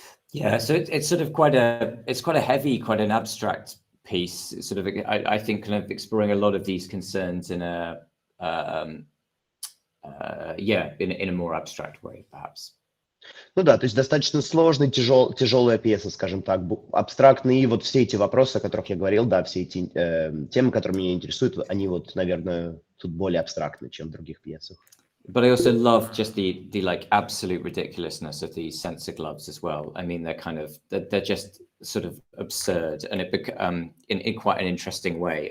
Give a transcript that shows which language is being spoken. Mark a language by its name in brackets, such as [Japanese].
[English] Yeah, so it's sort of quite a heavy, quite an abstract piece. It's sort of, I think, kind of exploring a lot of these concerns in a in a more abstract way, perhaps. [Russian] Ну да, то есть достаточно сложная, тяжелая пьеса, скажем так, абстрактные, и вот все эти вопросы, о которых я говорил, да, все эти темы, которые меня интересуют, они вот, наверное, тут более абстрактны, чем в других пьесах. [English] But I also love just the like absolute ridiculousness of these sensor gloves as well. I mean, they're just sort of absurd, and it in quite an interesting way.